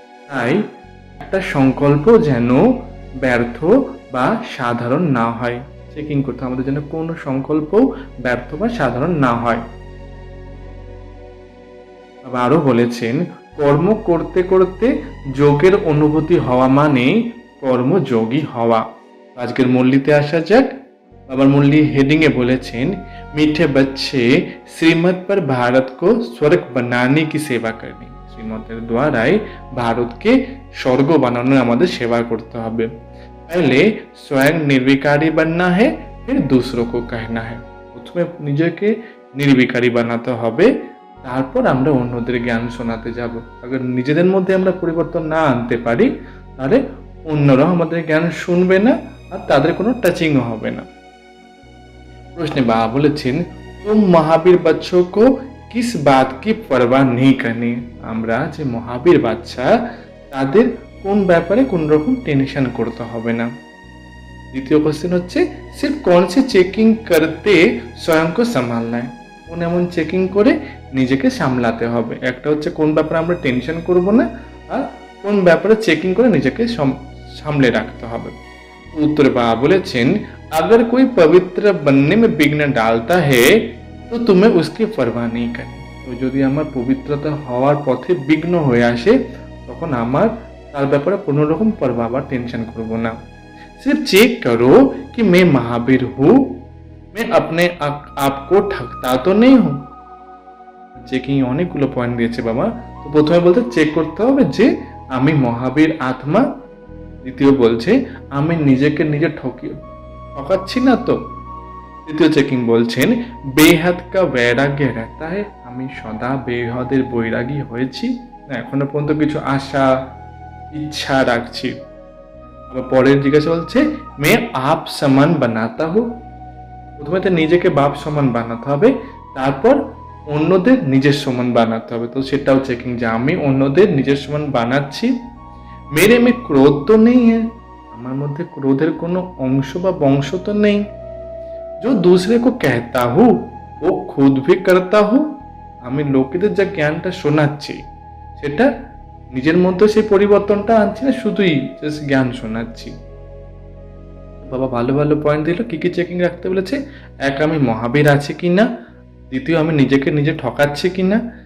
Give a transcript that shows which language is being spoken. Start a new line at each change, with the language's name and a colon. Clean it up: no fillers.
Bangla: তাই একটা সংকল্প যেন ব্যর্থ বা সাধারণ না হয়। চেকিং করতে আমাদের যেন কোনো সংকল্প ব্যর্থ বা সাধারণ না হয়। বাবা আরো বলেছেন, কর্ম করতে করতে যোগের অনুভূতি হওয়া মানে কর্মযোগী হওয়া। আজকের মুরলিতে আসা যাক। বাবার মুরলি হেডিং এ বলেছেন,
Hindi: मीठे बच्चे श्रीमत पर भारत को स्वर्ग बनाने की सेवा करनी।
Bangla: শ্রীমতের দ্বারাই ভারতকে স্বর্গ বানানোর আমাদের সেবা করতে হবে।
Hindi: पहले स्वयं निर्विकारी बनना है, फिर दूसरों को कहना है।
Bangla: প্রথমে নিজেকে নির্বিকারী বানাতে হবে, তারপর আমরা অন্যদের জ্ঞান শোনাতে যাব। আগে নিজেদের মধ্যে আমরা পরিবর্তন না আনতে পারি, তাহলে অন্যরাও আমাদের জ্ঞান শুনবে না আর তাদের কোনো টাচিংও হবে না। প্রশ্নে বাবা বলেছেন,
Hindi: तुम महावीर बच्चों को किस बात की परवाह नहीं करनी।
Bangla: আমরা যে মহাবীর বাচ্চা, তাদের কোন ব্যাপারে কোন রকম টেনশন করতে হবে না। দ্বিতীয় কোশ্চেন হচ্ছে,
Hindi: सिर्फ कौन से चेकिंग करते स्वयं को संभालना है।
Bangla: কোন এমন চেকিং করে নিজেকে সামলাতে হবে। একটা হচ্ছে কোন ব্যাপারে আমরা টেনশন করব না, আর কোন ব্যাপারে চেকিং করে নিজেকে সামলে রাখতে হবে।
Hindi: उत्तर बाबा बोलेছেন, अगर कोई पवित्र बनने में विघ्न डालता है तो तुम्हें उसकी परवाह नहीं करनी।
Bangla: তো যদি আমার পবিত্রতা হওয়ার পথে বিঘ্ন হয়ে আসে, তখন আমার তার ব্যাপারে কোনো রকম পরোয়া বা টেনশন করব না।
Hindi: सिर्फ चेक करो कि मैं महावीर हूँ, मैं अपने आप को ठगता तो नहीं हूँ।
Bangla: চেকিং অনেকগুলো পয়েন্ট দিয়েছে বাবা। তো প্রথমে বলতে চেক করতে হবে যে আমি মহাবীর আত্মা। দ্বিতীয় বলছে আমি নিজেকে নিজে ঠকাচ্ছি না তো। তৃতীয় চেকিং বলছেন,
Hindi: বেহাদ কা বৈরাগ্য रहता है।
Bangla: আমি সদা বেহদের বৈরাগী হয়েছি না, এখনো পর্যন্ত কিছু আশা ইচ্ছা রাখছি। আবার পরের জিজ্ঞাসা বলছে,
Hindi: मैं आप समान बनाता हूँ।
Bangla: প্রথমে তো নিজেকে বাপ সমান বানাতে হবে, তারপর অন্যদের নিজের সমান বানাতে হবে। তো সেটাও চেকিং যে আমি অন্যদের নিজের সমান বানাচ্ছি।
Hindi: मेरे में क्रोध तो नहीं है।
Bangla: আমার মধ্যে ক্রোধের কোনো অংশ বা বংশ তো নেই।
Hindi: जो दूसरे को कहता हूँ वो खुद भी करता हूँ।
Bangla: আমি লোকেদের যা জ্ঞানটা শোনাচ্ছি, সেটা নিজের মধ্যে সেই পরিবর্তনটা আনছি না, শুধুই জাস্ট জ্ঞান শোনাচ্ছি। বাবা ভালো ভালো পয়েন্ট দিল। কি কি চেকিং রাখতে বলেছে? এক, আমি মহাবীর আছি কিনা। দ্বিতীয়, আমি নিজেকে নিজে ঠকাচ্ছি কিনা।